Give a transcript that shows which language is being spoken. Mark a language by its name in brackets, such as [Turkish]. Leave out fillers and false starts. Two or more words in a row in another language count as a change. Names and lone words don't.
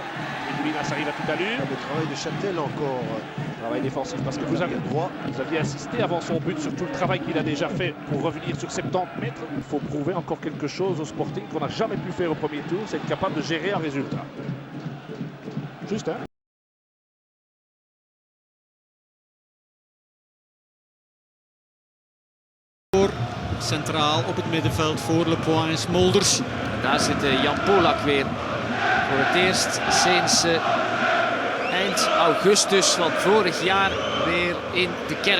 [French] Et Moulinas arrive à toute allure. Le travail de Châtel encore. Travail défensif parce que vous aviez assisté avant son but sur tout le travail qu'il a déjà fait pour revenir sur 70 mètres. Il faut prouver encore quelque chose au Sporting qu'on n'a jamais pu faire au premier tour, c'est être capable de gérer un résultat. Juste, hein? [Dutch] Centraal op het middenveld voor Le Point en Smolders. En daar zit Jan Polak weer. Voor het eerst sinds eind augustus van vorig jaar weer in de kern.